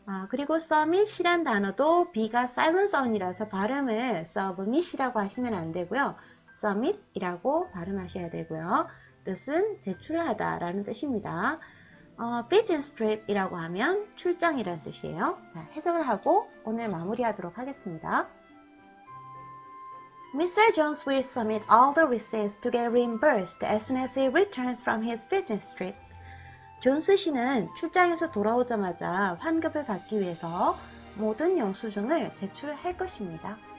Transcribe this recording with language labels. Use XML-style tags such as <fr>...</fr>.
<ko>그리고 submit이란 단어도 B가 silent sound이라서 발음을 submit이라고 하시면 안 되고요. submit이라고 발음하셔야 되고요. 뜻은 제출하다 라는 뜻입니다. business trip이라고 하면 출장이라는 뜻이에요. 자, 해석을 하고 오늘 마무리하도록 하겠습니다.</ko> <en>Mr. Jones will submit all the receipts to get reimbursed as soon as he returns from his business trip.</en> <ko>존스 씨는 출장에서 돌아오자마자 환급을 받기 위해서 모든 영수증을 제출할 것입니다.</ko>